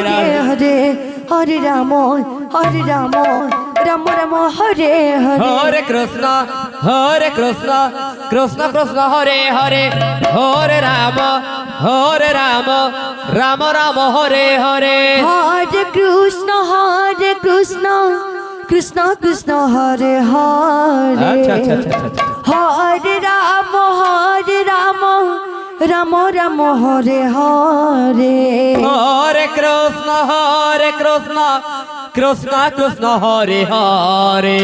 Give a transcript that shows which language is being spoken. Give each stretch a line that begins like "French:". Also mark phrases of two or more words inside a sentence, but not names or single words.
Sanskrit: Hare Hare, Hare Rama, Rama Rama, Hare Hare. হরে কৃষ্ণ কৃষ্ণ কৃষ্ণ হরে হরে হরে রাম হরে রাম রাম রাম হরে হরে হরে কৃষ্ণ কৃষ্ণ কৃষ্ণ হরে হরে
Bangla: আচ্ছা আচ্ছা আচ্ছা আচ্ছা
Sanskrit: হরে রাম রাম রাম হরে হরে হরে কৃষ্ণ কৃষ্ণ কৃষ্ণ হরে হরে